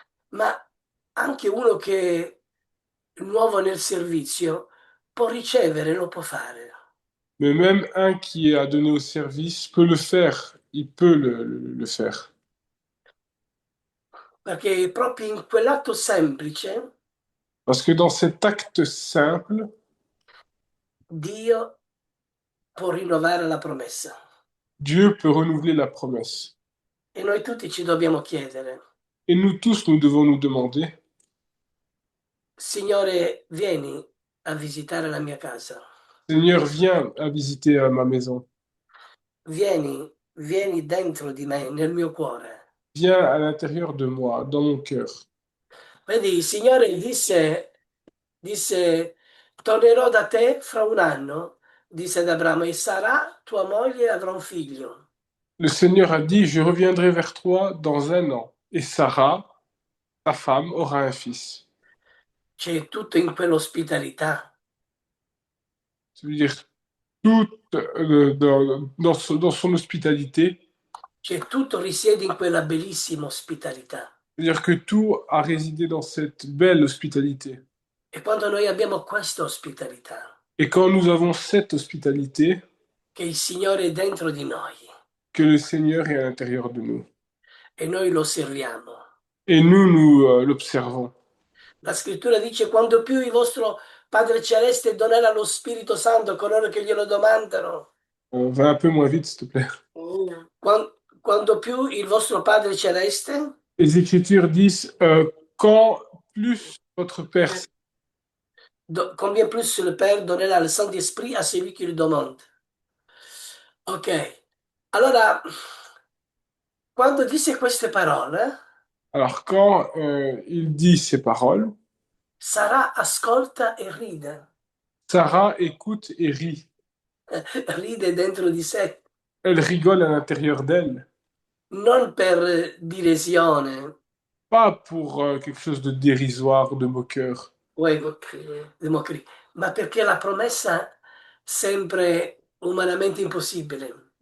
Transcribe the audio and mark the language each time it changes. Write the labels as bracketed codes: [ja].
[it] ma anche uno che è nuovo nel servizio può ricevere, lo può fare. [fr] Mais même un qui a donné au service peut le faire. Il peut le faire. [it] Perché proprio in quell'atto semplice [fr] Parce que dans cet acte simple, [it] Dio può rinnovare la promessa. [fr] Dieu peut renouveler la promesse. [it] E noi tutti ci dobbiamo chiedere, [fr] Et nous tous, nous devons nous demander, [it] Signore, vieni a visitare la mia casa. [fr] Seigneur, viens à visiter ma maison. [it] Vieni dentro di me, nel mio cuore. [fr] Viens à l'intérieur de moi, dans mon cœur. [it] Vedi, il Signore disse, tornerò da te fra un anno, disse ad Abramo, e sarà tua moglie e avrà un figlio. [fr] Le Seigneur a dit, je reviendrai vers toi dans un an, et Sarah, ta femme, aura un fils. [it] C'è tutto in quell'ospitalità, [fr] Ça veut dire, tout dans son hospitalité, [it] c'è tutto risiede in quella bellissima ospitalità. [fr] c'est-à-dire que tout a résidé dans cette belle hospitalité. [it] E quando noi abbiamo questa ospitalità, [fr] Et quand nous avons cette hospitalité, [it] che il Signore è dentro di noi [fr] que le Seigneur est à l'intérieur de nous. [it] e noi lo osserviamo. [fr] Et nous l'observons. [it] La scrittura dice: quando più il vostro Padre Celeste donerà lo Spirito Santo a coloro che glielo domandano, [fr] On va un peu moins vite, s'il te plaît. [it] quando più il vostro Padre Celeste [fr] Les Écritures disent, quand plus votre Père, combien plus le Père donnerà le Saint-Esprit à celui qui lui demande. [it] Ok, allora, quando disse queste parole, [fr] alors quand il dit ces paroles, [it] Sarà ascolta e ride, [fr] Sarah écoute et rit. [it] ride dentro di sé, [fr] Elle rigole à l'intérieur d'elle. [it] non per diresione, [fr] Pas pour quelque chose de dérisoire, de moqueur. [it] Uè, democri- ma perché la promessa sempre umanamente impossibile.